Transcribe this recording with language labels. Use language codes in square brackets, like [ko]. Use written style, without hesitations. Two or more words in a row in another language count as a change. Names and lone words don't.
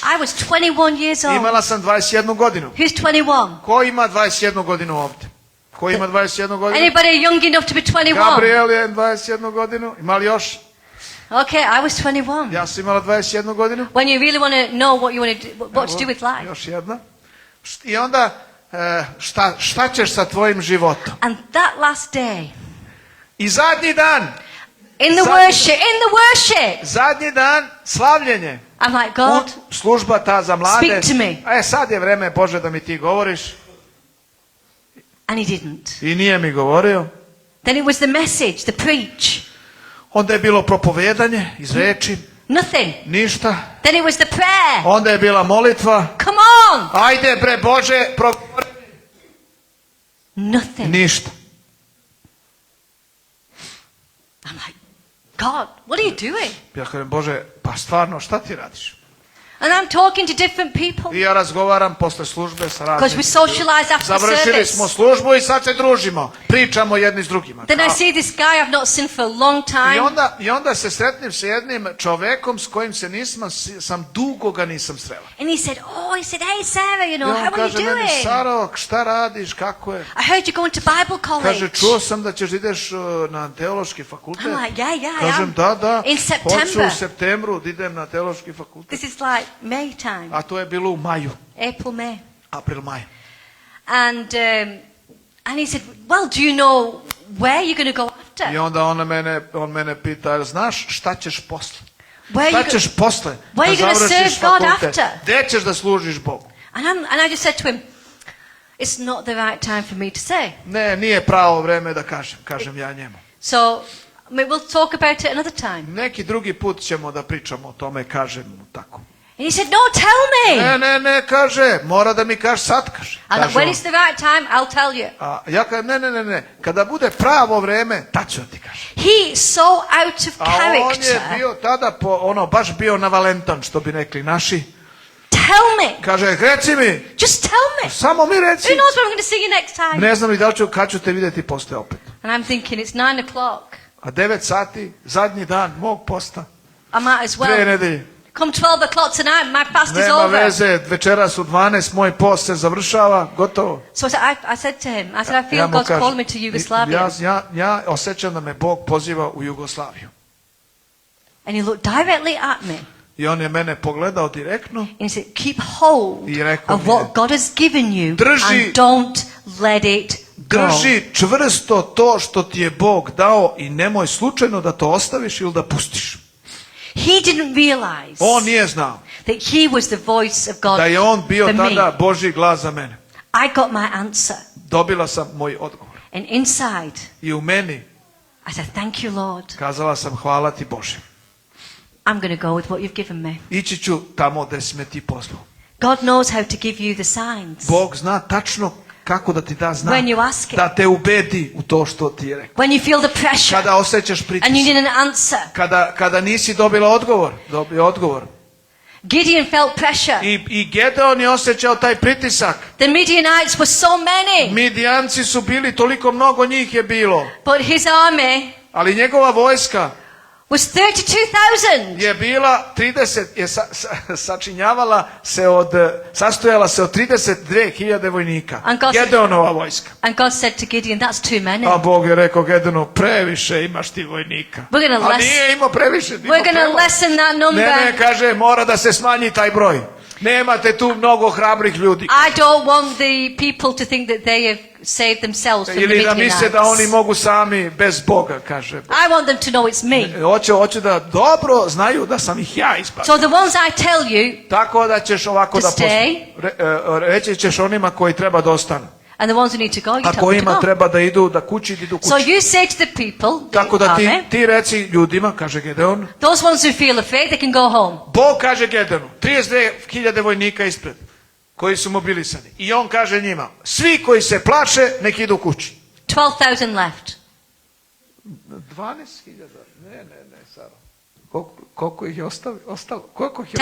[en] I was 21 years old. [sr] Imala sam 21 godinu. [en] Who's 21? [sr] Ko ima 21 godinu ovdje? Ko ima 21 godinu? [en] Anybody young enough to be 21? [sr] Gabriel je 21 godinu. Ima li još? [en] Okay, I was 21. [sr] Ja sam imala 21 godinu. [en] When you really want to know what you want to do, what to do with life. [sr] Još jedna. I onda, šta ćeš sa tvojim životom? [en] And that last day, [sr] I zadnji dan, [en] in the worship, [sr] zadnji dan, slavljenje. [en] I'm like, God, [sr] Služba ta za mlade. [en] Speak to me. [sr] Sad je vreme, Bože, da mi ti govoriš. [en] and he didn't. [sr] I nije mi govorio. [en] Then it was the message, the preach. [sr] Onda je bilo propovedanje iz reči. [en] Nothing. [sr] Ništa. [en] Then it was the prayer. [sr] Onda je bila molitva. [en] Come on. [sr] Ajde bre Bože, progovori. [en] Nothing. [sr] Ništa. [en] I'm like, God, what are you doing? [sr] Ja kažem, Bože, pa stvarno, šta ti radiš? [en] And I'm talking to different people. [sr] I ja razgovaram posle službe sa [en] Because [sr] raznim. [en] we socialize after the [sr] Završili [en] service. [sr] smo službu i sad se družimo. Pričamo jedni s drugima. [en] Then I see this guy I've not seen for a long time. [sr] I onda se sretnem sa jednim čovekom s kojim se sam dugo ga nisam srela. [en] And he said, hey Sarah, [sr] I [en] how [sr] on [en] are you [sr] kaže meni, [en] doing? [sr] Saro, šta radiš, kako je? [en] I heard you're going to Bible college. [sr] Kaže, čuo sam da ćeš ideš na teološki fakultet. [en] I'm like, yeah, I [sr] Kažem, [en] am. [sr] da, [en] In [sr] hoću u [en] September. [sr] septembru da idem na teološki fakultet. [en] This is like May time. [sr] A to je bilo u maju, [en] April, May. [sr] april, maj. [en] And he said, well, do you know where you're going to go after? [sr] I onda on mene pita, znaš šta ćeš posle? [en] Where [sr] Šta [en] you [sr] ćeš posle? [en] where [sr] da [en] you gonna [sr] završiš [en] serve God [sr] fakultet? [en] after? [sr] Gde ćeš da služiš Bogu? [en] And I just said to him, it's not the right time for me to say. [sr] Ne, nije pravo vreme da kažem ja njemu. [en] So we'll talk about it another time. [sr] Neki drugi put ćemo da pričamo o tome, kažem mu tako. [en] And he said, no, tell me. [sr] Ne, kaže, mora da mi kažeš sad, kaže. [en] And [sr] Kaže [en] when [sr] on. [en] it's the right time, I'll tell you. [sr] A ja kažem, ne, kada bude pravo vreme, tad ću ti kažem. [en] He's so out of [sr] A on je [en] character. [sr] bio tada, baš bio na Valentan, što bi rekli naši. [en] Tell me. [sr] Kaže, reci mi, [en] Just tell me. [sr] samo mi reci. [en] Who knows when I'm going to see you next time? [sr] Ne znam ni da li kad ću te vidjeti posle opet. [en] And I'm thinking, it's 9 o'clock. [sr] A 9 sati, zadnji dan mog posta, [en] I might as [sr] 2 [en] well. [sr] nedelje. [en] Come 12 o'clock tonight, my fast is [sr] Nema [en] over. [sr] veze, večeras u 12, moj post se završava, gotovo. [en] So I said to him, I said, I feel [sr] Ja mu [en] God's [sr] kažem, [en] calling me to Yugoslavia. [sr] ja osjećam da me Bog poziva u Jugoslaviju. [en] And he looked directly at me. [sr] I on je mene pogledao direktno. [en] And he said, keep hold [sr] I rekao [en] of [sr] mi je, [en] what God has given you [sr] drži- [en] and don't let it go. [sr] Drži čvrsto to što ti je Bog dao i nemoj slučajno da to ostaviš ili da pustiš. [en] He didn't realize [sr] On nije znao [en] that he was the voice of God [sr] da je on bio [en] for me. [sr] tada Božji glas za mene. [en] I got my answer. [sr] Dobila sam moj odgovor. [en] And inside, [sr] I u meni [en] I said, thank you, Lord. [sr] kazala sam hvala ti Bože. [en] I'm going to go with what you've given me. [sr] Ići ću tamo gde si me ti poslao. [en] God knows how to give you the signs. [sr] Bog zna tačno kako da ti da znak. [en] When you ask him. [sr] Da te ubedi u to što ti je rekao. [en] When you feel the pressure [sr] Kada osjećaš [en] and you [sr] pritisak. [en] need an answer. [sr] Kada nisi dobila odgovor. Dobio odgovor. [en] Gideon felt pressure. [sr] I Gedeon je osjećao taj pritisak. [en] The Midianites were so many. [sr] Midijanci su bili, toliko mnogo njih je bilo. [en] But his army [sr] Ali njegova vojska [en] was 32,000. [sr] je bila 30, je sastojala se od 32.000 vojnika. [en] And God said- [sr] Gedeonova vojska. [en] And God said to Gideon, that's too many. [sr] A Bog je rekao Gedeonu, previše imaš ti vojnika. [en] We're gonna [sr] A [en] less- [sr] nije imao previše. imao [en] We're going to [sr] premalo. [en] lessen that number. [sr] Ne, kaže, mora da se smanji taj broj. Nemate tu mnogo hrabrih ljudi. [en] I don't want the people to think that they have saved themselves from the [sr] Ili da misle da oni [en] Midianites. [sr] mogu sami bez Boga, kaže. [en] I want them to know it's me. [sr] Hoću da dobro znaju da sam ih ja ispatio. [en] So the ones I tell you, [sr] Tako da ćeš ovako [en] To [sr] da [en] stay. [sr] reći ćeš onima koji treba da ostanu. [en] and the ones who need to go, you [sr] A [en] tell them [sr] kojima [en] to go. [sr] treba da idu, da kući, idu [en] So [sr] kući. [en] you say to the people, [sr] Tako da [en] army, [sr] ti reci ljudima, kaže Gedeon, [en] those ones who feel afraid, they can go home. [sr] Bog kaže Gedeonu, 32.000 vojnika ispred, koji su mobilisani. I on kaže njima, svi koji se plaše, nek idu kući. [en] 12,000 left. [sr] 12.000, ne, Saro. Koliko ih je ostalo? Koliko ih je